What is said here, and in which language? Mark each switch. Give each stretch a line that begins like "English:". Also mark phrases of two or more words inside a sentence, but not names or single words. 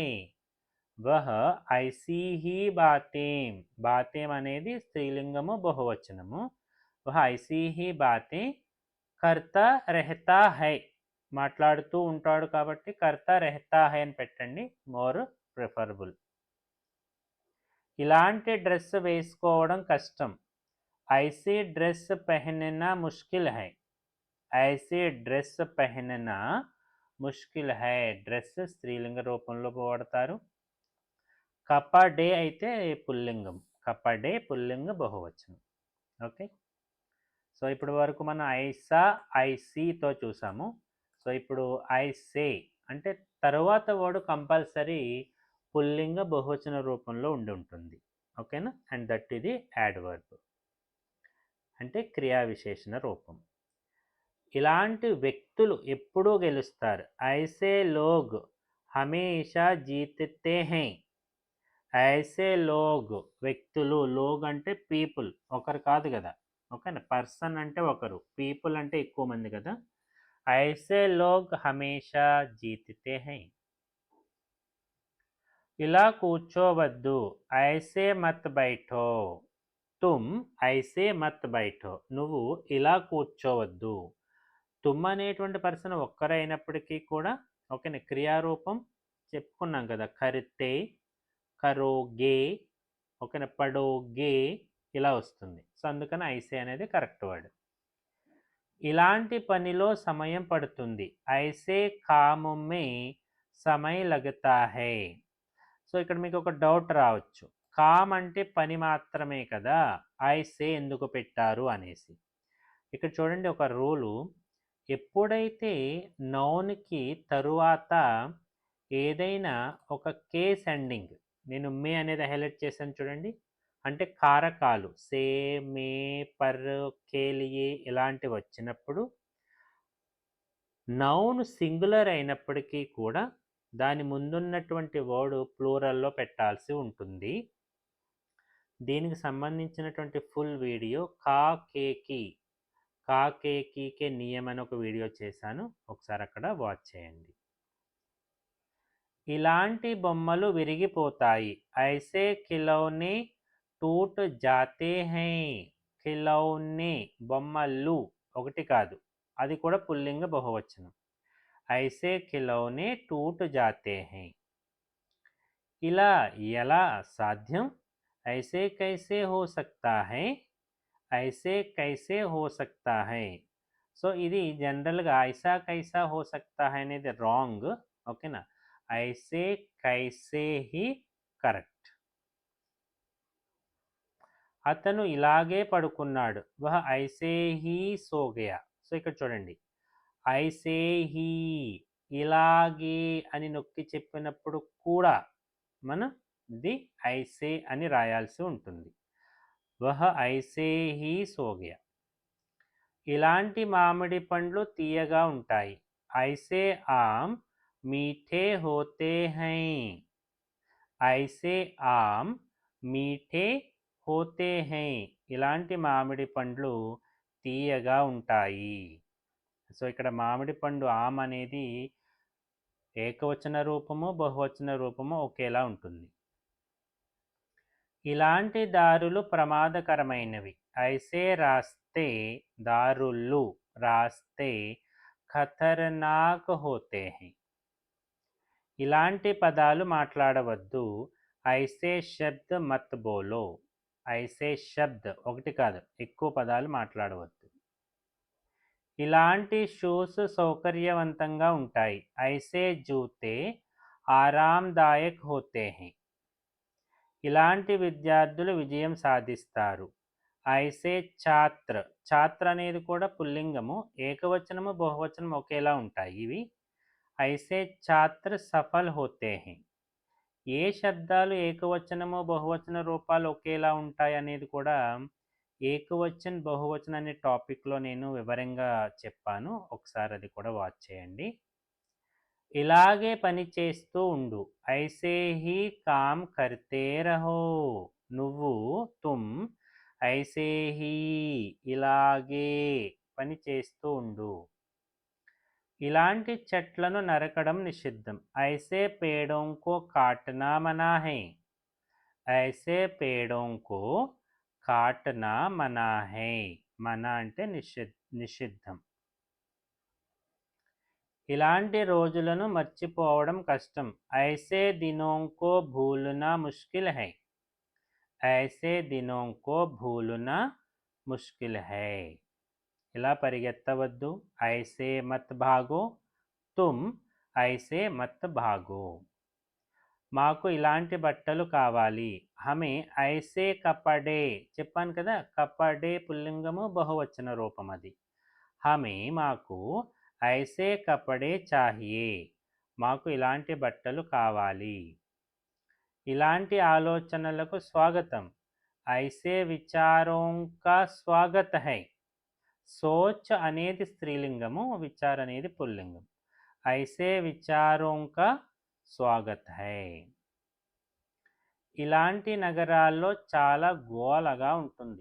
Hindi: वह ऐसी ही बातें
Telugu: అనేది స్త్రీలింగము బహువచనము.
Hindi: वह ऐसी ही बातें करता रहता है.
Telugu: మాట్లాడుతూ ఉంటాడు కాబట్టి
Hindi: करता रहता है
Telugu: అని పెట్టండి,
English: more preferable.
Telugu: ఇలాంటి డ్రెస్ వేసుకోవడం కష్టం.
Hindi: ऐसी ड्रेस पहनना मुश्किल है. ऐसी ड्रेस पहनना मुश्किल है.
Telugu: డ్రెస్ స్త్రీలింగ రూపంలో వాడతారు. కపడే అయితే పుల్లింగం. కపడే పుల్లింగ బహువచనం. ఓకే. సో ఇప్పుడు వరకు మనం ఐసా ఐసీతో చూసాము. సో ఇప్పుడు ఐసే అంటే తరువాత
English: word compulsory
Telugu: పుల్లింగ బహువచన రూపంలో ఉండి ఉంటుంది. ఓకేనా.
English: and that
Telugu: ఇది యాడ్వర్బ్ అంటే క్రియా విశేషణ రూపం. ఇలాంటి వ్యక్తులు ఎప్పుడూ గెలుస్తారు.
Hindi: ऐसे लोग हमेशा जीतते हैं. ऐसे लोग
Telugu: వ్యక్తులు, లోగ్ అంటే పీపుల్, ఒకరు కాదు కదా. ఓకేనా. పర్సన్ అంటే ఒకరు, పీపుల్ అంటే ఎక్కువ మంది కదా.
Hindi: ऐसे लोग हमेशा जीतते हैं.
Telugu: ఇలా కూర్చోవద్దు.
Hindi: ऐसे मत बैठो. तुम ऐसे मत बैठो.
Telugu: నువ్వు ఇలా కూర్చోవద్దు. తుమ్ అనేటువంటి పర్సన్ ఒక్కరైనప్పటికీ కూడా ఓకేనా క్రియారూపం చెప్పుకున్నాం కదా. కరితే, కరోగే, ఓకేనా, పడోగే ఇలా వస్తుంది. సో అందుకని ఐసే అనేది
English: correct word.
Telugu: ఇలాంటి పనిలో సమయం పడుతుంది.
Hindi: ऐसे काम में समय लगता है.
Telugu: సో ఇక్కడ మీకు ఒక డౌట్ రావచ్చు, కామ్ అంటే పని మాత్రమే కదా, ఐసే ఎందుకు పెట్టారు అనేసి. ఇక్కడ చూడండి ఒక రూలు, ఎప్పుడైతే నౌన్కి తరువాత ఏదైనా ఒక
English: case ending,
Telugu: నేను మే అనేది హైలైట్ చేశాను చూడండి, అంటే కారకాలు
Hindi: से, में, पर, के लिए
Telugu: ఇలాంటివి వచ్చినప్పుడు
English: noun singular
Telugu: అయినప్పటికీ కూడా దాని ముందున్నటువంటి వర్డ్ ప్లూరల్లో పెట్టాల్సి ఉంటుంది. దీనికి సంబంధించినటువంటి
English: full video
Telugu: కాకేకి నియమం అని ఒక వీడియో చేశాను, ఒకసారి అక్కడ వాచ్ చేయండి. ఇలాంటి బొమ్మలు విరిగిపోతాయి.
Hindi: ऐसे खिलौने टूट जाते हैं.
Telugu: ఖిలౌనే బొమ్మలు ఒకటి కాదు, అది కూడా పుల్లింగ బహువచనం.
Hindi: ऐसे खिलौने टूट जाते हैं.
Telugu: ఇలా ఎలా సాధ్యం?
Hindi: ऐसे कैसे हो सकता है. ऐसे कैसे हो सकता है.
Telugu: సో ఇది జనరల్గా
Hindi: ऐसा कैसा हो सकता है
Telugu: అనేది రాంగ్. ఓకేనా.
Hindi: ऐसे कैसे ही కరెక్ట్.
Telugu: అతను ఇలాగే పడుకున్నాడు.
Hindi: वह ऐसे ही सो गया.
Telugu: సో ఇక్కడ చూడండి,
Hindi: ऐसे ही
Telugu: ఇలాగే అని నొక్కి చెప్పినప్పుడు కూడా మనం ది ఐసే అని రాయాల్సి ఉంటుంది.
Hindi: वह ऐसे ही सो गया.
Telugu: ఇలాంటి మామిడి పండ్లు తీయగా ఉంటాయి.
Hindi: ऐसे आम मीठे होते हैं. ऐसे आम मीठे होते हैं.
Telugu: ఇలాంటి మామిడి పండ్లు తీయగా ఉంటాయి. సో ఇక్కడ మామిడి పండు ఆమ్ అనేది ఏకవచన రూపము, బహువచన రూపము ఒకేలా ఉంటుంది. ఇలాంటి దారులు ప్రమాదకరమైనవి.
Hindi: ऐसे रास्ते దారులు रास्ते खतरनाक होते हैं.
Telugu: ఇలాంటి పదాలు మాట్లాడవద్దు.
Hindi: ऐसे शब्द मत बोलो. ऐसे शब्द
Telugu: ఒకటి కాదు, ఎక్కువ పదాలు మాట్లాడవద్దు. ఇలాంటి షూస్ సౌకర్యవంతంగా ఉంటాయి.
Hindi: ऐसे जूते आरामदायक होते हैं.
Telugu: ఇలాంటి విద్యార్థులు విజయం సాధిస్తారు.
Hindi: ऐसे छात्र.
Telugu: ఛాత్ర అనేది కూడా పుల్లింగము, ఏకవచనము బహువచనం ఒకేలా ఉంటాయి ఇవి.
Hindi: ऐसे छात्र सफल होते हैं.
Telugu: ఏ శబ్దాలు ఏకవచనము బహువచన రూపాలు ఒకేలా ఉంటాయి అనేది కూడా
Hindi: एकवचन बहुवचन
Telugu: అనే టాపిక్లో నేను వివరంగా చెప్పాను, ఒకసారి అది కూడా వాచ్ చేయండి. ఇలాగే పని చేస్తూ ఉండు.
Hindi: ऐसे ही काम करते रहो.
Telugu: నువ్వు
Hindi: तुम ऐसे ही
Telugu: ఇలాగే పని చేస్తూ ఉండు. ఇలాంటి చెట్లను నరకడం నిషిద్ధం.
Hindi: ऐसे पेड़ों को काटना मना है. ऐसे पेड़ों को काटना मना है.
Telugu: మనా అంటే నిషిద్ధం. ఇలాంటి రోజులను మర్చిపోవడం కష్టం.
Hindi: ऐसे दिनों को भूलना मुश्किल है. ऐसे दिनों को भूलना मुश्किल है.
Telugu: ఇలా పరిగెత్తవద్దు.
Hindi: ऐसे मत भागो. तुम ऐसे मत भागो.
Telugu: మాకు ఇలాంటి బట్టలు కావాలి.
Hindi: हमें ऐसे कपड़े.
Telugu: చెప్పాను కదా, కపడే పుల్లింగము బహువచన రూపం అది.
Hindi: హమే మాకు ऐसे कपड़े चाहिए.
Telugu: మాకు ఇలాంటి బట్టలు కావాలి. ఇలాంటి ఆలోచనలకు స్వాగతం.
Hindi: ఐసే విచారోं का स्वागत है.
Telugu: సోచ్ అనేది స్త్రీలింగము, విచార్ అనేది పుల్లింగం.
Hindi: ఐసే విచారోं का स्वागत है.
Telugu: ఇలాంటి నగరాల్లో చాలా గోలగా ఉంటుంది.